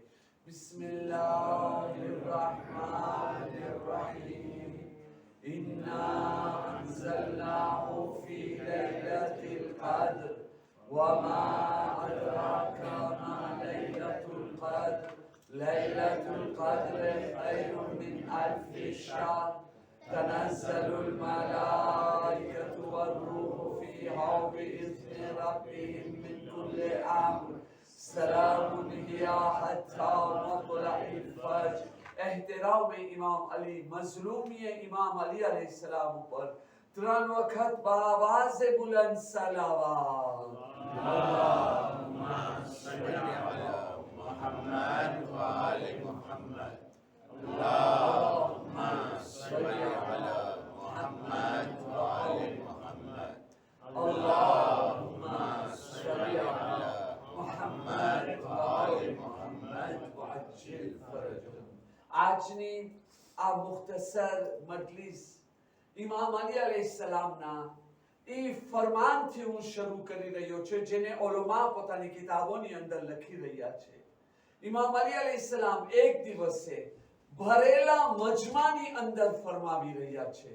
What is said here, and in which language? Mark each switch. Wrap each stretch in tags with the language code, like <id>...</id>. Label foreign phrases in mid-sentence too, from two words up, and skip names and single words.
<ar>بسم الله الرحمن الرحيم. إنا أنزلناه في ليلة القدر وما أدراك ما ليلة القدر. ليلة القدر خير من ألف شهر. تنزل الملائكة والروح فيها بإذن ربهم من كل أمر سلام هي حتى مطلع الفجر.</ar> <ur>احترام امام علی، مظلومی امام علی علیہ السلام پر تران وقت بآواز بلند صلوات.</ur> <ar>اللهم صل على محمد وآل محمد. اللهم صل على محمد وآل محمد. اللهم صل على محمد وآل محمد وعجل فرجهم.</ar> <gu>આજની આ મુખ્તસર મજલિસ ઇમામ અલી અલૈહિસ્સલામના એ ફરમાનથી હું શરૂ કરી રહ્યો છું, જેને ઉલમા પોતાની કિતાબોની અંદર લખી રહ્યા છે. ઇમામ અલી અલૈહિસ્સલામ એક દિવસે ભરેલા મજમાની અંદર ફરમાવી રહ્યા છે.</gu>